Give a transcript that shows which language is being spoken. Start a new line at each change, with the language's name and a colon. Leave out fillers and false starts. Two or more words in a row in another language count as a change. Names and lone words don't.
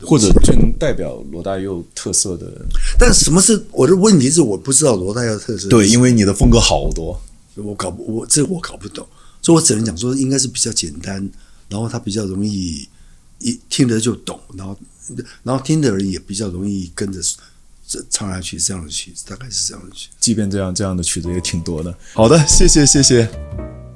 Chinese: 或者最能代表羅大佑特色的。但什麼是我的問題是我不知道羅大佑特色。對，因為你的風格好多，我搞不懂，所以我只能講說應該是比較簡單，然後它比較容易。一聽得就懂，然後聽的人也比較容易跟着唱下去，這樣的曲子大概是這樣的曲子。即便這樣的曲子也挺多的。好的，謝謝。